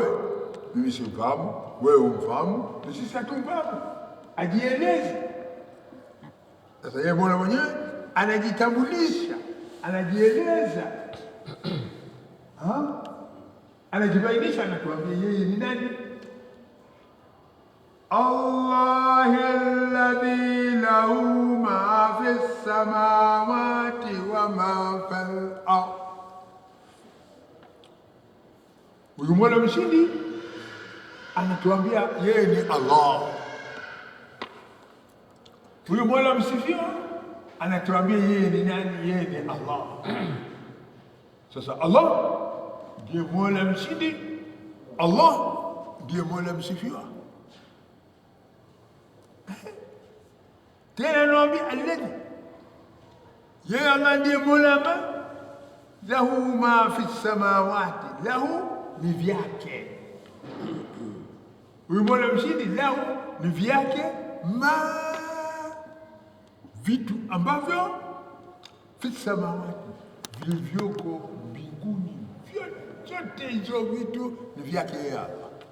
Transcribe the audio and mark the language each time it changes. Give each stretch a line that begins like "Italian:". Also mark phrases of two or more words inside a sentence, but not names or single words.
Swahili: Mimi simfahamu, wewe umfahamu, na sisi hatumfahamu. Ajieleze. Sasa yeye Mola mwenyewe anajitambulisha, anajieleza, anajibainisha, anatuambia yeye ni nani.
Arabic: الله الذي له ما في السماوات وما في الأرض.
Swahili: Huyu Mola mshindi anatuambia yeye ni Allah. Huyu Mola msifiwa anatuambia yeye ni nani? Yeye ni Allah. Sasa Allah ndiye Mola mshindi, Allah ndiye Mola msifiwa. Tena anawaambia alladhi, yeye Allah ndiye Mola
Arabic: ما له ما في السماوات,
Swahili: lahu ni vyake. Huyu Mola mshindi, lahu ni vyake, ma vitu ambavyo
Arabic: في السماوات,
Swahili: vilivyoko mbinguni, vyote hizo vitu ni vyake yeye Allah.